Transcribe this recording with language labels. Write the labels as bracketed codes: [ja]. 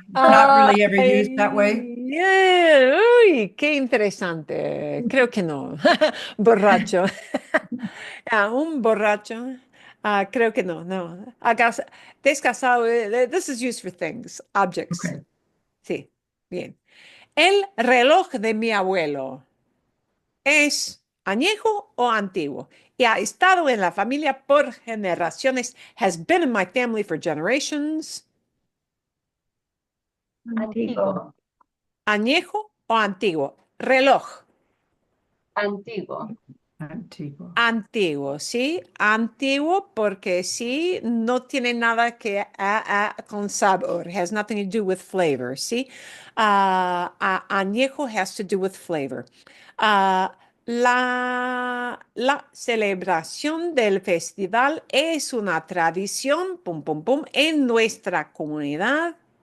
[en] Not really ever used that way? [es] Yeah. Uy, qué interesante. Creo que no. Borracho. Un borracho. Creo que no, no. [en] Descasado, this is used for things, objects. Okay. [es] Sí, bien. El reloj de mi abuelo es añejo o antiguo y ha estado en la familia por generaciones. [en] Has been in my family for generations. [es] Antiguo. Añejo o antiguo. Reloj. Antiguo. Antiguo. Antiguo, ¿sí? Antiguo porque sí, no tiene nada que con sabor. [en] Has nothing to do with flavor, ¿sí? Añejo has to do with flavor. [es] La celebración del festival es una tradición, pum, pum, pum, en nuestra comunidad.